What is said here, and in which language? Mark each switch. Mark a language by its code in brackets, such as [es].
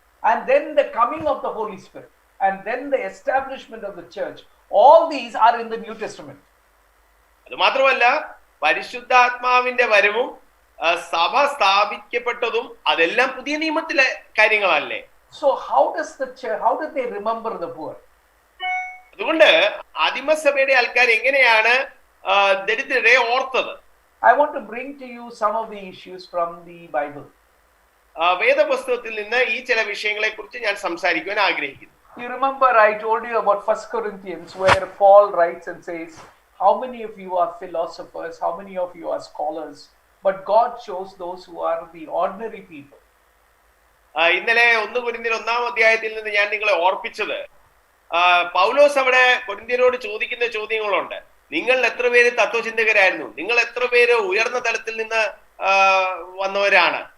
[en] And then the coming of the Holy Spirit, and then the establishment of the church, all these are in the New Testament. [ml] അത് മാത്രമല്ല പരിശുദ്ധാത്മാവിന്റെ വരവും സഭ സ്ഥാപിക്കപ്പെട്ടതും അതെല്ലാം പുതിയ നിയമത്തിലെ കാര്യങ്ങളല്ലേ. [en] So how did they remember the poor? [ml] അതുകൊണ്ട് ആദിമസഭയുടെ ആൾക്കാർ എങ്ങനെയാണ് ദരിദ്രരെ ഓർത്തത്? [en] I want to bring to you some of the issues from the Bible. [ml] വേദപുസ്തകത്തിൽ നിന്ന് ഈ ചില വിഷയങ്ങളെ കുറിച്ച് ഞാൻ സംസാരിക്കുവാൻ ആഗ്രഹിക്കുന്നു. [en] You remember I told you about 1 Corinthians where Paul writes and says, how many of you are philosophers, how many of you are scholars, but God chose those who are the ordinary people. [ml] ഇന്നലെ 1 കൊരിന്ത്യർ 1-ാം അധ്യായത്തിൽ നിന്ന് ഞാൻ നിങ്ങളെ ഓർപ്പിച്ചത് പൗലോസ് അവിടെ കൊരിന്ത്യരോട് ചോദിക്കുന്ന ചോദ്യങ്ങളുണ്ട്. നിങ്ങൾ എത്ര പേര് തത്വചിന്തകരായിരുന്നു, നിങ്ങൾ എത്ര പേര് ഉയർന്ന തലത്തിൽ നിന്ന് വന്നവരാണ്.